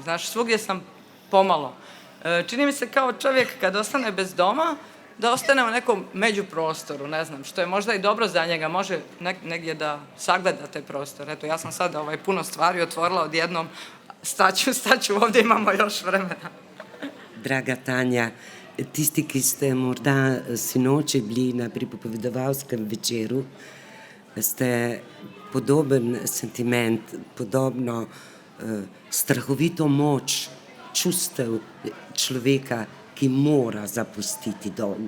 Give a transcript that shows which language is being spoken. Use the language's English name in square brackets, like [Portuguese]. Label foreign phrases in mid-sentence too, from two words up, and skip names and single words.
[Bosnian] Znaš, svugdje sam pomalo. Čini mi se kao čovjek kad ostane bez doma, da ostane u nekom međuprostoru, ne znam, što je možda i dobro za njega, može negdje da sagleda te prostore. Eto, ja sam sad puno stvari otvorila odjednom, staću, ovdje imamo još vremena. [Slovenian] Draga Tanja, tisti, ki ste morda sinoči bili na pripovedovalskem večeru, ste podoben sentiment, podobno strahovito moč čustev človeka, ki mora zapustiti dom.